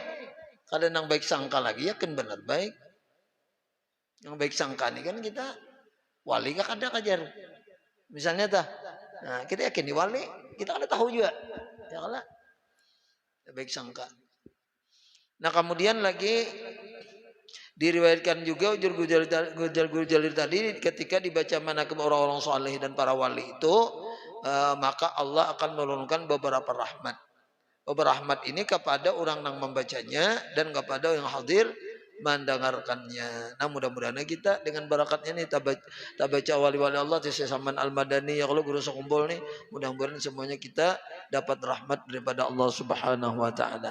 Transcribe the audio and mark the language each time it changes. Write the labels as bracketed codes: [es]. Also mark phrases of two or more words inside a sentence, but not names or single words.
[bjn] Kada nang baik sangka lagi yakin benar baik. Yang baik sangka ini kan kita wali gak kada kajar. Misalnya tah. Nah, kita yakin di wali, kita kada tahu juga. [ar] يا الله. [id] Baik sangka. Nah kemudian lagi diriwayatkan juga ujar Gujalir tadi ketika dibaca manaqib orang-orang saleh dan para wali itu maka Allah akan menurunkan beberapa rahmat. Beberapa rahmat ini kepada orang yang membacanya dan kepada yang hadir mendengarkannya. Nah mudah-mudahan kita dengan barakatnya nih tabaca wali-wali Allah Saman Al-Madani ya kalau guru sekumpul nih mudah-mudahan semuanya kita dapat rahmat daripada Allah [ar] سبحانه وتعالى.